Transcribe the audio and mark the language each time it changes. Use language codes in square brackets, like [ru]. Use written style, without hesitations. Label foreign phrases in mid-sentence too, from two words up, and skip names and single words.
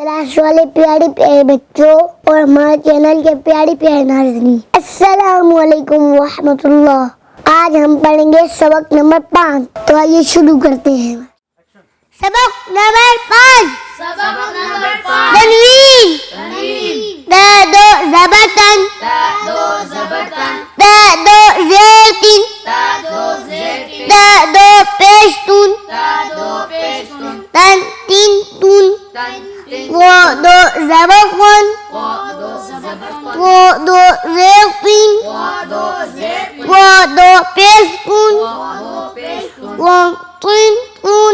[hi] देश वाले प्यारे प्यारे बच्चों और हमारे चैनल के प्यारे प्यारे नाज़रीन, [ar] السلام عليكم ورحمة الله. [hi] आज हम पढ़ेंगे सबक नंबर 5। तो आइए शुरू करते हैं। सबक नंबर 5। तनवीन। ता दो ज़बरतन। ता दो ज़ेतिन। ता दो पेशतून। तन तीन तून। वो दो ज़बरवन। वो दो ज़ेतिन। वो दो पेशतून। वो तीन तून।